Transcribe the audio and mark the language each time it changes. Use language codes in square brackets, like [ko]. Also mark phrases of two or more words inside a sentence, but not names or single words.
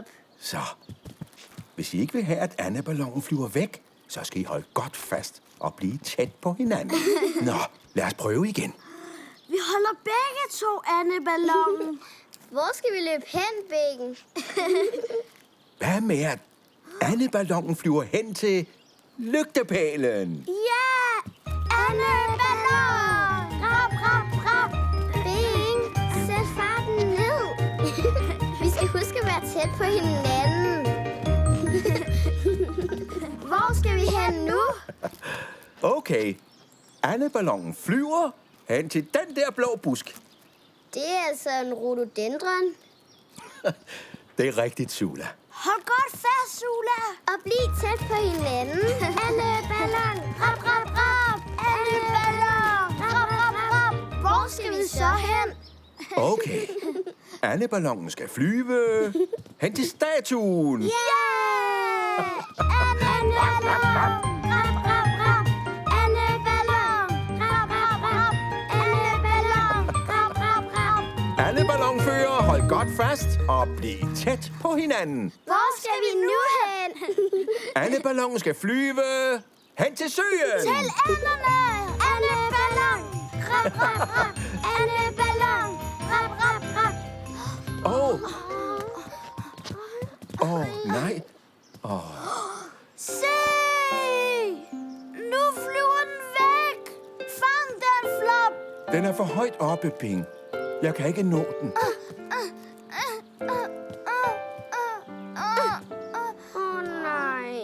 [da] Så, hvis I ikke vil have, at andeballongen flyver væk, så skal I holde godt fast og blive tæt på hinanden. Nå, lad os prøve igen. Vi holder begge to andeballongen. Hvor skal vi løbe hen, Bing? Hvad med, at andeballongen flyver hen til lygtepælen? Ja! Andeballon! Rap, rap, rap! Bing, sæt farten ned. Vi skal huske at være tæt på hinanden. Hvor skal vi hen nu? Okay. Andeballongen flyver hen til den der blå busk. Det er altså en rhododendron. Det er rigtigt, Sula. Hold godt fast, Sula! Og bliv tæt på hinanden. Andeballon. Rap, rap, rap! Andeballon! Rap, rap, rap! Hvor skal vi så hen? Okay. Andeballongen skal flyve hen til statuen. Yeah! Andeballon! Rap, rap, rap! Andeballon! Rap, rap, rap! Andeballon! Rap, rap, rap! Alle ballonfører, hold godt fast og bliv tæt på hinanden. Hvor skal vi nu hen? Andeballongen skal flyve hen til søen. Til anderne! Andeballon! Rap, rap, rap! Andeballon! Rap, rap, rap! Nej. Se! Nu flyver den væk! Fang den, Flop! Den er for højt oppe, Bing. Jeg kan ikke nå den. Nej.